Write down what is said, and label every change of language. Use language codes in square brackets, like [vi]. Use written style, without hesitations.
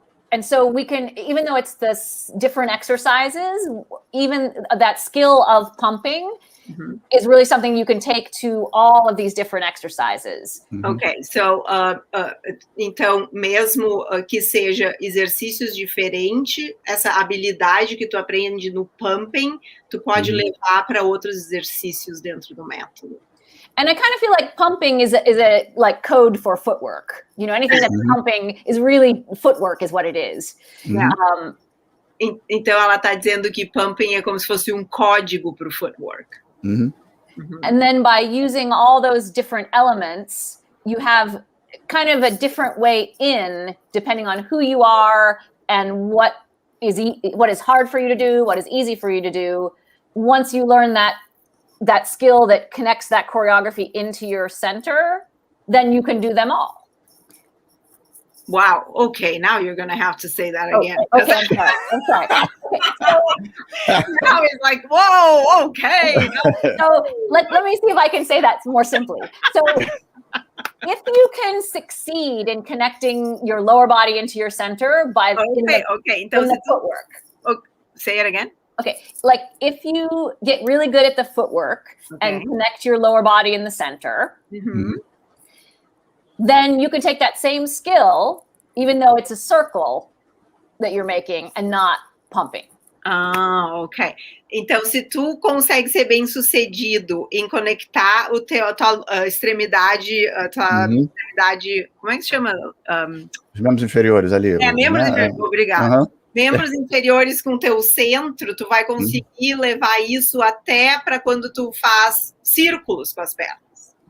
[en] And so we can, even though it's this different exercises, even that skill of pumping is really something you can take to all of these different exercises. [pt] Ok, so, então, mesmo que seja exercícios diferentes, essa habilidade que tu aprende no pumping, tu pode levar para outros exercícios dentro do método. [en] And I kind of feel like pumping is a like code for footwork. You know, anything that's pumping is really footwork is what it is. [pt] Então, ela está dizendo que pumping é como se fosse código para o footwork. [en] And then by using all those different elements, you have kind of a different way in, depending on who you are and what is hard for you to do, what is easy for you to do. Once you learn that skill that connects that choreography into your center, then you can do them all. Wow. Okay. Now you're going to have to say that again. Okay. I'm sorry. Okay, so, now it's like, whoa. Okay. So let me see if I can say that more simply. So if you can succeed in connecting your lower body into your center by in the footwork. Say it again. Okay, like if you get really good at the footwork and connect your lower body in the center, then you can take that same skill, even though it's a circle that you're making and not pumping. [pt] Ah, ok. Então, se tu consegue ser bem sucedido em conectar tua extremidade, extremidade, como é que se chama? Os membros inferiores ali. Membros inferiores, obrigado. Membros inferiores com teu centro, tu vai conseguir levar isso até para quando tu faz círculos com as pernas.